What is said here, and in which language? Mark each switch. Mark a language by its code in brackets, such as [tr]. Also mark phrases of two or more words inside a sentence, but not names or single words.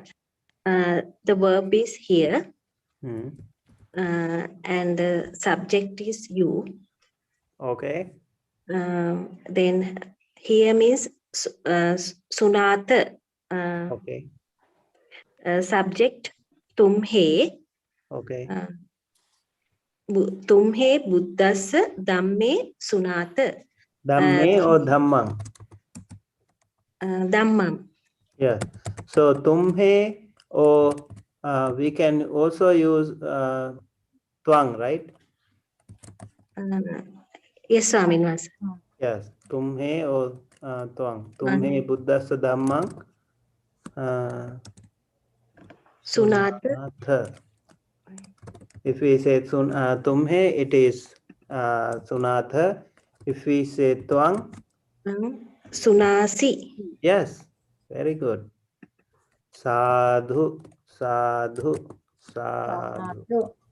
[en] The verb is here. Hmm. And the subject is you. Okay. Then here means sunata. Okay. Subject tumhe. Okay. [pi] Tumhe buddhassa dhamme sunata. Dhamme or dhammam? Dhammam. [en] Yeah. So tumhe or we can also use twang, right? Yes, Swaminivasa. Yes. Tumhe or twang. [pi] Tumhe buddhassa dhammam. Sunata. [en] If we say tumhe, it is sunatha. If we say twang, [pi] Sunasi. [en] yes, very good. [pi] Sadhu, sadhu, sadhu.